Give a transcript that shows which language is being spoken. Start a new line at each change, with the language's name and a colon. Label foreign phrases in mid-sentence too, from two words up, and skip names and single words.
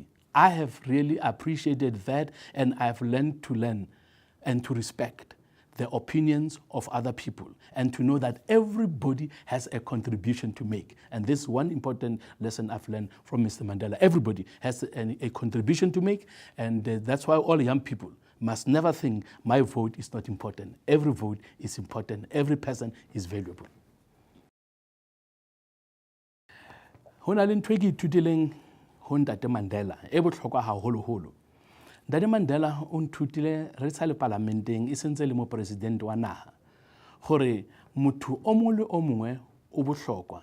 English: I have really appreciated that, and I've learned to learn and to respect the opinions of other people and to know that everybody has a contribution to make. And this is one important lesson I've learned from Mr. Mandela. Everybody has a contribution to make, and that's why all young people must never think my vote is not important. Every vote is important. Every person is valuable.
Southern Sotho: Ho na le ntho e ke ithutileng ho Ntate Mandela e bohlokwa haholoholo. Ntate Mandela o nthutile re sa le parlamenteng e sentse le mo president wa naha gore motho o mongwe le o mongwe o bohlokwa.